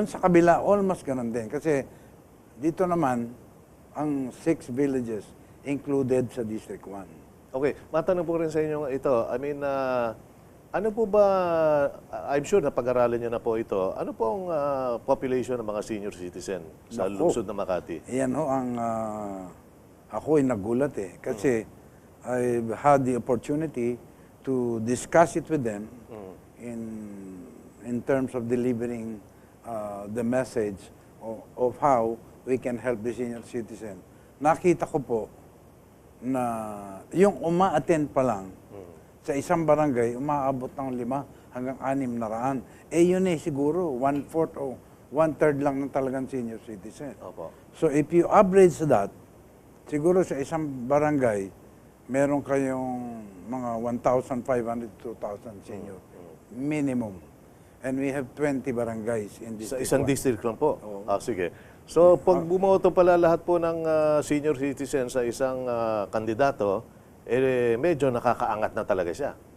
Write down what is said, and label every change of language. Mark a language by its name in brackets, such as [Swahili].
[Filipino] Doon sa kabila, almost ganun din. Kasi dito naman, ang 6 villages included sa District 1. Okay, matanong po rin sa inyo ito. I mean, ano po ba, I'm sure na pag-aralan niyo na po ito, ano po ang population ng mga senior citizen sa lungsod ng Makati? Yan ho ang, ako ay nagulat eh. [English] Kasi I've had the opportunity to discuss it with them in terms of delivering the message of how we can help the senior citizen. [Filipino] Nakita ko po na yung uma-attend pa lang, sa isang barangay, umaabot ng 5 hanggang 6 na raan. Yun siguro, 1/4 o 1/3 lang ng talagang senior citizen. Opo. [English] So if you average that, [Filipino] siguro sa isang barangay, meron kayong mga [English] 1,500 to 2,000 senior. Minimum. And we have 20 barangays in this [Filipino] Sa isang district lang po? Sige. So pag bumoto pala lahat po ng senior citizen sa isang kandidato, medyo nakakaangat na talaga siya.